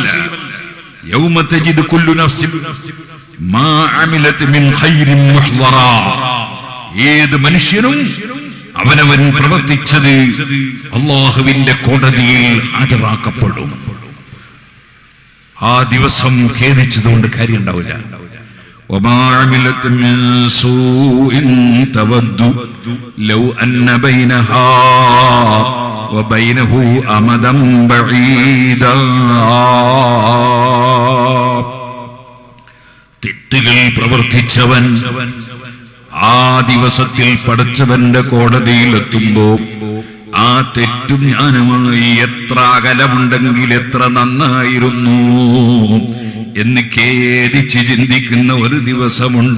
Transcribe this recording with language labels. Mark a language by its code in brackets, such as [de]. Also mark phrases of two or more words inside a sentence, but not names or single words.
[ar] يوم تجد كل نفس ما عملت من خير محضرا, [ml] ഏത് മനുഷ്യനും അവനവൻ പ്രവർത്തിച്ചത് അള്ളാഹുവിന്റെ കോടതിയിൽ ഹാജരാക്കപ്പെടും. ആ ദിവസം ഖേദിച്ചതുകൊണ്ട് കാര്യം ഉണ്ടാവില്ല. [ar] وما عملت من سوء تود لو أن بينها وبينه أمدا بعيدا. [ml] തെറ്റുകൾ പ്രവർത്തിച്ചവൻ ആ ദിവസത്തിൽ പടച്ചവന്റെ കോടതിയിലെത്തുമ്പോ ആ തെറ്റും ഞാനുമായി എത്ര അകലമുണ്ടെങ്കിൽ എത്ര നന്നായിരുന്നു എന്ന് ഖേദിച്ച് ചിന്തിക്കുന്ന ഒരു ദിവസമുണ്ട്.